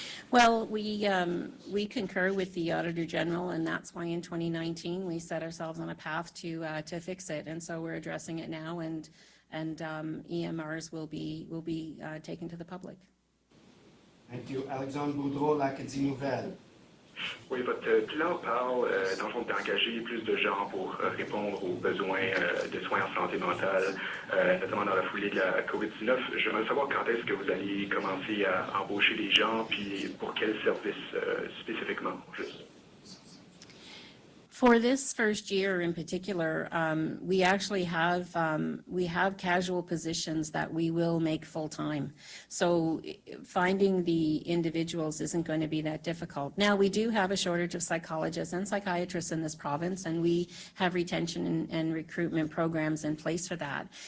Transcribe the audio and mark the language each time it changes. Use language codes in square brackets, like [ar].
[en] Well, we concur with the Auditor General, and that's why in 2019 we set ourselves on a path to fix it, and so we're addressing it now, and EMRs will be taken to the public. Thank you. Alexandre Boudreau, l'Acadie Nouvelle. [fr] Oui, votre plan parle, dans le fond, d'engager plus de gens pour répondre aux besoins de soins en santé mentale, notamment dans la foulée de la COVID-19. J'aimerais savoir quand est-ce que vous allez commencer à embaucher des gens, puis pour quels services spécifiquement, juste. [en] For this first year in particular, we actually have casual positions that we will make full-time. So finding the individuals isn't going to be that difficult. Now, we do have a shortage of psychologists and psychiatrists in this province, and we have retention and recruitment programs in place for that.